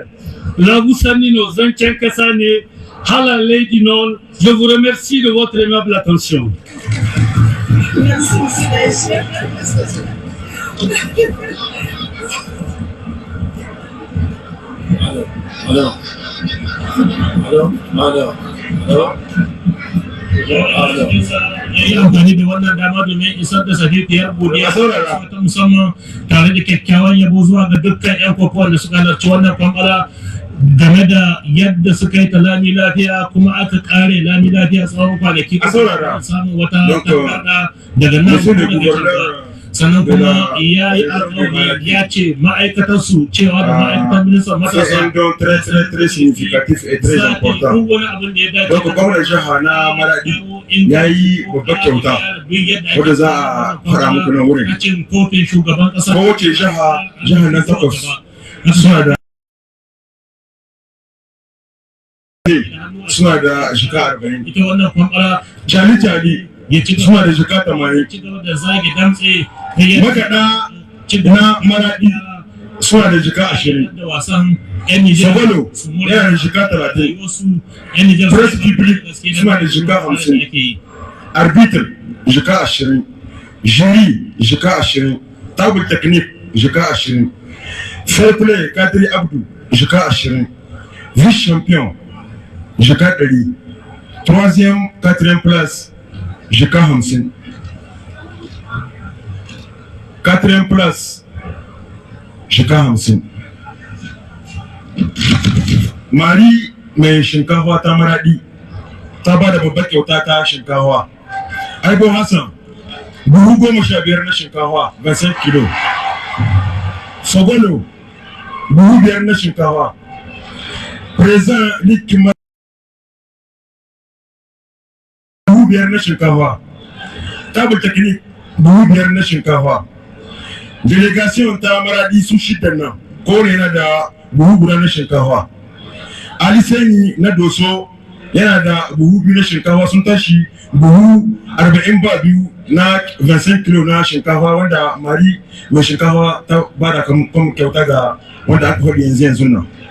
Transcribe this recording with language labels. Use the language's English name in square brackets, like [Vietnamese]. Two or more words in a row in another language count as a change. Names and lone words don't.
[French] Laboussanino Zantiankasane, Hala Lady Non. Je vous remercie de votre aimable attention. Merci, monsieur. Alors. [Hausa] Ya yi amfani da wannan dama domin isar da sahihiyar godiya ta musamman tare da kyakkyawan yabo zuwa ga dukkan 'yan kokowa da suka halarci wannan kwamfala game da yadda suka yi ta lami lafiya kuma aka kare lami lafiya tsawon kwanaki samun wata tangarda daga nan daga sannan kuma ya yi alƙawari ya ce ma'aikatarsu cewa da ma'aikatar ministan matasa [French] très significatif et très important. [Hausa] Donc gwamnan jiha na Maradi ya yi babbar kyauta wadda za a fara muku nan wurin. Kowace jiha na takwas suna da jika 40. Jali suna da jika 80. Makaɗa na Maradi suna da jika 20. Sabalo yana da jika 30. [English] Press public [Hausa] suna da jika 50. Arbitr jika 20. Jury jika 20. [French] Table technique [Hausa] jika 20. [English] Fair play [Hausa] Kadri Abdou jika 20. [French] Vice champion [Hausa] jika 100. [French] Troisième, quatrième place jika 50. Quatrième place jika 50. [Hausa] Mari mai shinkafa ta Maradi ta ba da babbar kyauta ta shinkafa. Aibo Hassan buhu 15 na shinkafa 25 kilo. Sogolo buhu 5 na shinkafa. President Likima buhu 5 na shinkafa. [French] Table technique [Hausa] buhu 5 na shinkafa. Délégation ta Maradi su shida nan ko ne na da buhu guda na shinkafa. Ali Sani na Doso yana da buhu biyu na shinkafa sun tashi buhu 42 na 25 kilo na shinkafa wanda mari mai shinkafa ta bada kan kyauta ga wanda aka faɗi yanzu nan.